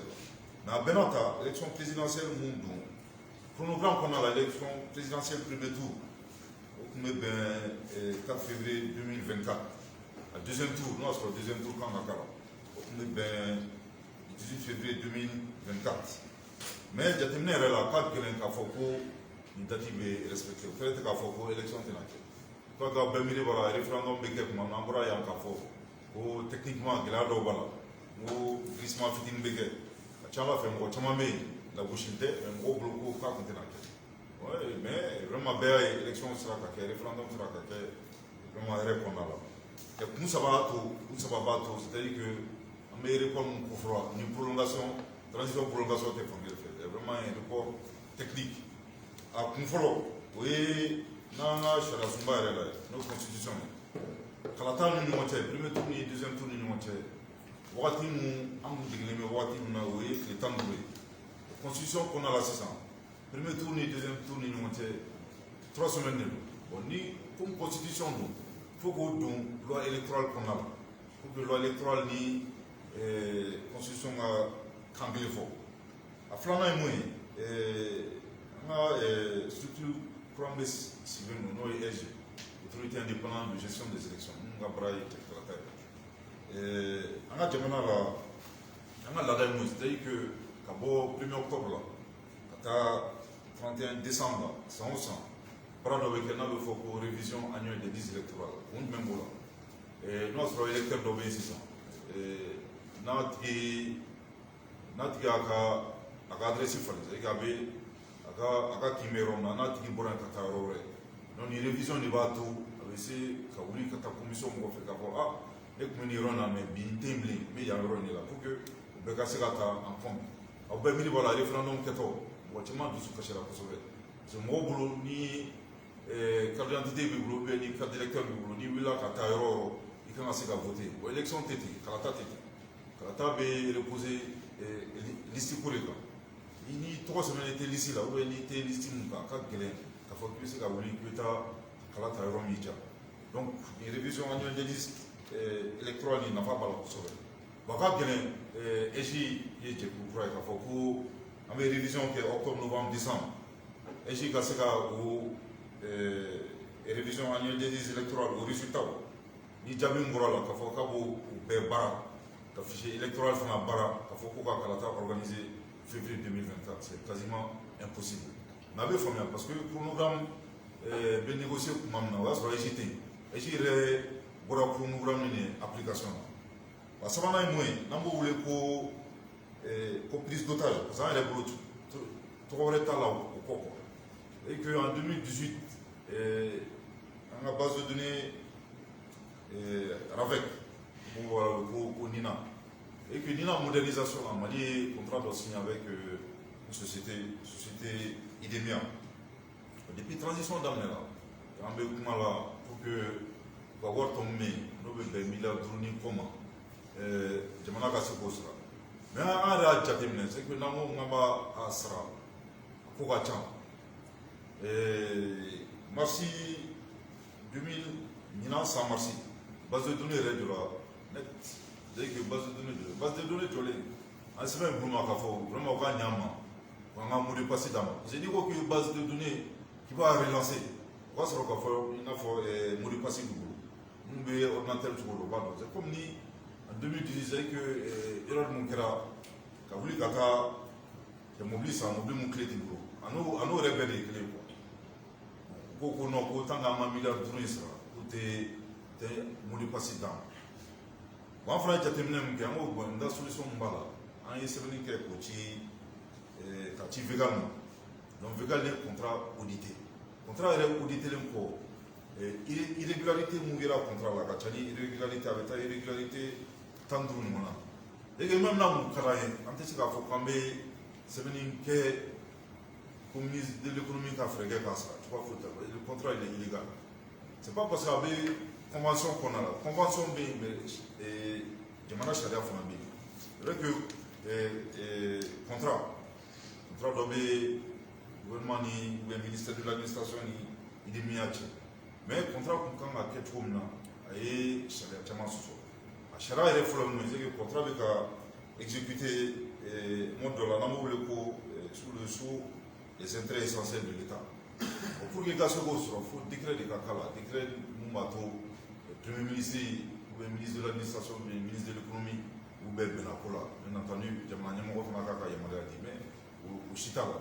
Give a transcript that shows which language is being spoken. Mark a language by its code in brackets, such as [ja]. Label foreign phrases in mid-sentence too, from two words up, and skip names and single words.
[fr] Dans Benata, l'élection présidentielle, le chronogramme qu'on a l'élection présidentielle premier tour, au 4 février 2024. Le deuxième tour, non, c'est le deuxième tour quand on a 18 février 2024. [bm] Mais jateminɛ yɛrɛ la k'a gɛlɛn k'a fɔ ko nin date bɛ respecté o fɛnɛ tɛ k'a fɔ ko élection tɛna kɛ ko ka bɛɛ miiri b'a la référendum bɛ kɛ tuma min an bɔra yan k'a fɔ ko techniquement gɛlɛya dɔw b'a la n ko glissement fitinin bɛ kɛ a ca ala fɛ mɔgɔ caman bɛ yen lagosi tɛ mɛ mɔgɔw bolo ko k'a kun tɛna kɛ [fr] mais vraiment [bm] bɛɛ y'a ye élection sera ka kɛ référendum sera ka kɛ vraiment hɛrɛ kɔnɔna la kun saba b'a to [fr] c'est à dire que [bm] an bɛ report min kofɔra ni [fr] prolongation transition prolongation [bm] tɛ fankelen fɛ [fr] vraiment un report technique [bm] a kun fɔlɔ o ye n'an ka sariya sunba yɛrɛ la n'o constitution ye kalata ni ɲɔgɔn cɛ [fr] premier tour [bm] ni [fr] deuxième tour [bm] ni ɲɔgɔn cɛ wagati min an kun degelen bɛ wagati min na o ye tile 15 ye constitution kɔnɔna la sisan [fr] premier tour [bm] ni [fr] deuxième tour [bm] ni ɲɔgɔn cɛ 3 semaines de don bon ni [fr] comme constitution [bm] don faut k'o don [fr] loi électorale [bm] kɔnɔna la [fr] pour que loi électorale [bm] ni constitution ka kan kelen fɔ a filanan ye mun ye an ka structure kura min bɛ sigilen don n'o ye EG [fr] autorité indépendante de gestion des élections [bm] minnu ka baara ye cɛkalata ye an ka jamana la an ka laada ye mun ye [fr] c'est-à-dire que [bm] ka bɔ 1er octobre la ka taa 31 décembre la san o san baara dɔ bɛ kɛ n'a bɛ fɔ ko [fr] révision annuelle des listes électorales [bm] kun jumɛn b'o la n'o y'a sɔrɔ électeur dɔ bɛ yen sisan n'a tigi y'a ka adresse falen [fr] c'est à dire [bm] a ka kin bɛ yɔrɔ min na n'a tigi bɔra yen ka taa yɔrɔ wɛrɛ donc ni révision de b'a to a bɛ se ka wuli ka taa commission mɔgɔ fɛ k'a fɔ ne tun bɛ nin yɔrɔ in na mais bi n tɛ yen bilen n bɛ yan yɔrɔ in de la [fr] pour que [bm] u bɛɛ ka se ka ta [fr] en compte [bm] aw bɛɛ miiri b'a la référendum kɛtɔ mɔgɔ caman dusu kasira kosɛbɛ [fr] parce que [bm] mɔgɔw bolo ni [fr] carte d'identité [bm] b'i bolo ou ni [fr] carte d'électeur [bm] b'i bolo n'i wulila ka taa yɔrɔ o yɔrɔ i kan ka se ka [fr] voter bon élection [bm] tɛ ten kalata tɛ ten kalata bɛ [fr] reposer liste [bm] ko de kan ni tɔgɔ sɛbɛnnen tɛ liste la [fr] ou bien [bm] n'i tɛ liste mun kan a ka gɛlɛn k'a fɔ k'i bɛ se ka wuli k'i bɛ taa kala ta yɔrɔ min y'i diya donc nin [fr] révision annuelle des listes électorale [bm] nin nafa b'a la kosɛbɛ bon a ka gɛlɛn EJ ye jɛkulu kura ye k'a fɔ ko an bɛ révision kɛ [fr] octobre novembre décembre [bm] EJ ka se ka o [fr] révision annuelle des listes électorales [bm] o résultat ni jaabi min bɔra la k'a fɔ k'a b'o bɛɛ baara ka [fr] fichier électoral [bm] fana baara k'a fɔ ko ka kalata organiser [fr] février 2024 c'est quasiment impossible [bm] n'a bɛ faamuya [fr] parce que chronogramme [bm] bɛ négocier tuma min na o y'a sɔrɔ EJ tɛ yen EJ yɛrɛ bɔra chronogramme ni application na a sabanan ye mun ye n'an b'o wele ko [fr] prise d'otage parce que [bm] an yɛrɛ bolo tɔgɔ wɛrɛ t'a la o kɔ [fr] quoi et que en 2018 [bm] an ka [fr] base de données [bm] RAVEC ko Nina [fr] et que Nina modernisation [bm] la Mali ye contrat dɔ [fr] signé avec une société IDEMIA depuis transition [bm] daminɛ la an bɛ kuma la [fr] pour que [bm] u ka wari tɔ min bɛ yen n'o bɛ bɛn miliyari 5 ni kɔ ma jamana ka se k'o sara mais an yɛrɛ y'a jateminɛ [fr] c'est que [bm] n'an ko k'an b'a sara a ko ka ca marsi 2000 ɲinan san marsi [fr] base de données [bm] yɛrɛ jɔra [fr] net c'est que base de données [bm] jɔlen an sɛbɛn bulu ma k'a fɔ vraiment u ka ɲ'an ma k'an ka [fr] mot de passe [bm] d'a ma [fr] parce que [bm] n'i ko k'i ye [fr] base de données [bm] k'i b'a relancer o b'a sɔrɔ k'a fɔ i n'a fɔ [fr] mot de passe [bm] b'i bolo minnu bɛ ordinateur cogo dɔ o b'a dɔn [fr] c'est comme [bm] ni [fr] en 2018 c'est que erreur [bm] mun kɛra ka wuli ka taa mobili san mobili mun clé t'i bolo a n'o yɛrɛ bɛɛ de ye kelen quoi ko non ko tant k'an ma miliyari 5 in sara ko tɛ [fr] mot de passe [bm] d'a ma bon an fana ye jateminɛ min kɛ an ko bon n da solution min b'a la an ye sɛbɛnni kɛ k'o ci ka ci VEGAL ma donc VEGAL ye [fr] contrat audité contrat [bm] yɛrɛ auditelen kɔ irrégularité mun kɛra contrat la ka ca ni irrégularité a bɛ taa irrégularité 15 ɲɔgɔn na [fr] et que même [bm] n'a mun ka d'an ye an tɛ se k'a fɔ k'an bɛ sɛbɛnni kɛ ko [fr] ministre de l'économie [bm] ka fɛɛrɛ kɛ k'a sara [fr] tu vois le contrat il est illégal c'est pas parce que [bm] a bɛ convention kɔnɔna la convention bɛ yen mais jamana sariya fana bɛ yen [fr] c'est vrai que contrat [bm] dɔ bɛ gouvernement ni [fr] ou bien ministère de l'administration [bm] ni IDEMIA cɛ [fr] mais contrat [bm] kun kan ka kɛ cogo min na a ye sariya caman sɔsɔ a sariya yɛrɛ fɔlɔ min [fr] c'est que contrat [bm] bɛ ka exécuter mode dɔ la n'an b'o wele ko [fr] sous les intérêts essentiels de l'État pour que [bm] i ka se k'o sɔrɔ fo décret de ka k'a la décret mun b'a to [fr] premier ministre ou bien ministre de l'administration ou bien ministre de l'économie [bm] ou bɛɛ bɛnna ko la [fr] bien entendu [bm] jamana ɲɛmɔgɔ tard.